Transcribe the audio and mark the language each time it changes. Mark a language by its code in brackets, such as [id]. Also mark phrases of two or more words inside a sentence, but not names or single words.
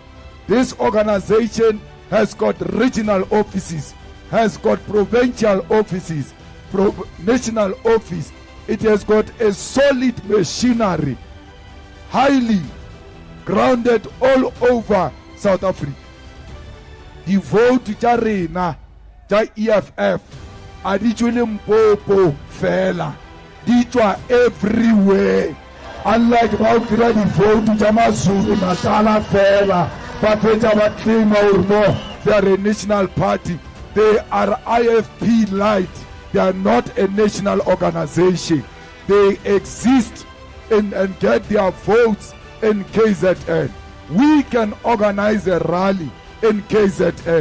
[en] This organization has got regional offices, has got provincial offices, national office. It has got a solid machinery, highly grounded all over South Africa. The vote [nso] tja rena tja EFF a di Dali Mpofu fela, di tswa everywhere. Unlike ba kira di vote tja maZulu Natal fela, ba fetsa ba claim [en] or no, they are a national party. They are IFP light. They are not a national organization. They exist and get their votes in KZN. We can organize a rally in KZN.